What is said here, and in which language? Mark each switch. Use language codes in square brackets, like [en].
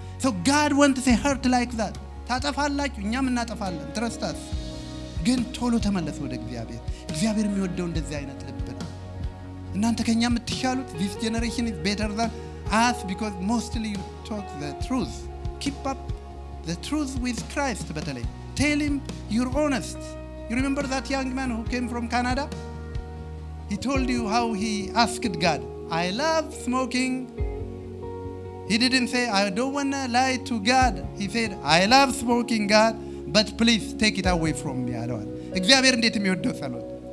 [en] so God wants a heart like that. [am] ታጠፋላችሁ፣ እኛም እናጠፋለን። [en] trust us። [am] ግን ቶሎ ተመለሱ ወደ እግዚአብሔር። እግዚአብሔር የሚወደው እንደዚህ አይነት ልብ ነው። እናንተ ከኛ የምትሻሉት [en] this generation is better than us because mostly you talk the truth. Keep up the truth with Christ. በተለይ tell him you're honest. You remember that young man who came from Canada? He told you how he asked God, I love smoking. He didn't say I don't want to lie to God. He said I love smoking God, but please take it away from me [am] አለዋል። እግዚአብሔር እንዴት የሚወደው ጸሎት!